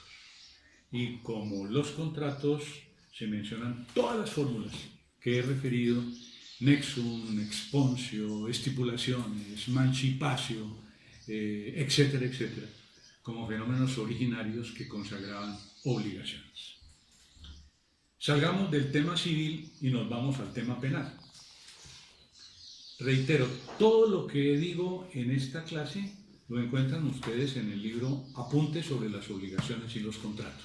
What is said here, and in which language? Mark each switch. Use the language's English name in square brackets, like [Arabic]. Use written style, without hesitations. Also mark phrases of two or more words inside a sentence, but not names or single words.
[Spanish] Y como los contratos se mencionan todas las fórmulas que he referido, [Latin] nexum, exponsio, estipulaciones, mancipatio, [Spanish] etcétera, etcétera, como fenómenos originarios que consagraban obligaciones. Salgamos del tema civil y nos vamos al tema penal. Reitero, todo lo que digo en esta clase lo encuentran ustedes en el libro Apuntes sobre las obligaciones y los contratos.